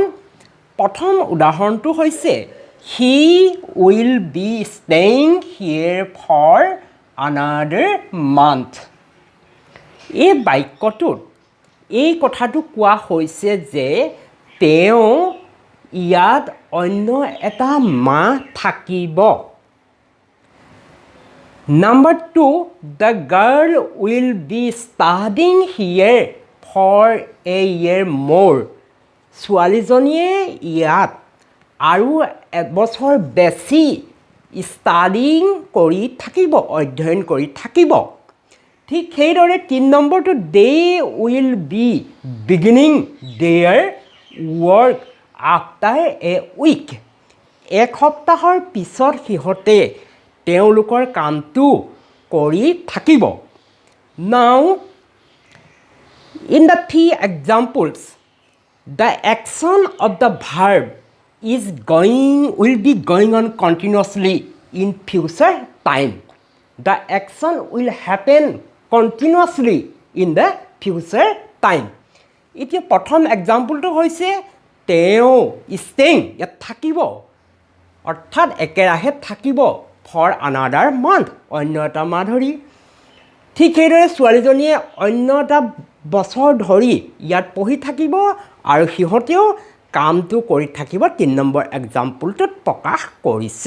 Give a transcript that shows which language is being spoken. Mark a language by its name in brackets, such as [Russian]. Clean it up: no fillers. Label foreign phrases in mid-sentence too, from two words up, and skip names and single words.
[Assamese] প্ৰথম উদাহৰণটো হৈছে [English] he will be staying here for another month. [Assamese] এই বাক্যটোত এই কথাটো কোৱা হৈছে যে তেওঁ ইয়াত অন্য এটা মাহ থাকিব। [English] Number 2, the girl will be studying here for a year more. [Assamese] ছোৱালীজনীয়ে ইয়াত আৰু এবছৰ বেছি ষ্টাডিং কৰি থাকিব, অধ্যয়ন কৰি থাকিব। ঠিক সেইদৰে 3 নম্বৰটো [English] they will be beginning their work after a week. [Assamese] এক সপ্তাহৰ পিছত সিহঁতে তেওঁলোকৰ কামটো কৰি থাকিব। [English] now in the 3 examples the action of the verb will be going on continuously in future time. The action will happen continuously in the future time. [Assamese] এতিয়া প্ৰথম এক্সাম্পলটো হৈছে তেওঁ ষ্টেইং, ইয়াত থাকিব, অৰ্থাৎ একেৰাহে থাকিব, [English] for another month, [Assamese] অন্য এটা মাহ ধৰি। ঠিক সেইদৰে ছোৱালীজনীয়ে অন্য এটা বছৰ ধৰি ইয়াত পঢ়ি থাকিব আৰু সিহঁতেও কামটো কৰি থাকিব, 3 নম্বৰ এক্সাম্পলটোত প্ৰকাশ কৰিছে।